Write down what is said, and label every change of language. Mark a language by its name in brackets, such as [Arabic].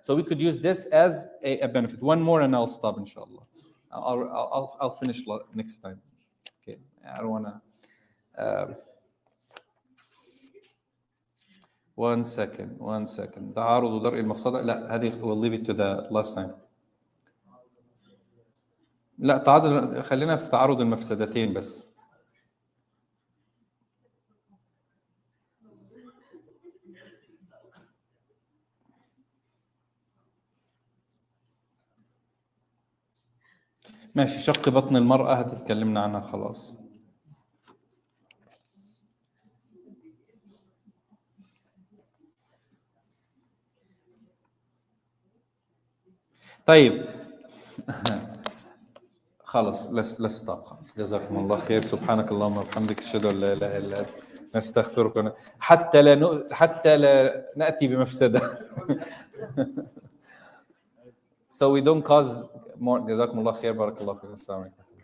[English] So we could use this as a benefit. One more and I'll stop, inshallah. I'll finish next time. Okay, I don't want to. One second. [Arabic] تعارض ودرء المفسدة. لا, هذه [English] we'll leave it to the last time. [Arabic] لا, خلينا في تعارض المفسدتين بس. ماشي. شق بطن المرأة هذه تكلمنا عنها خلاص. طيب خلاص [English] let's stop. [Arabic] خلاص. جزاكم الله خير. سبحانك اللهم وبحمدك أشهد أن لا إله إلا أنت نستغفرك حتى لا نأتي بمفسدة. [English] So we don't cause more. [Arabic] جزاكم الله خير. بارك الله فيكم. السلام عليكم.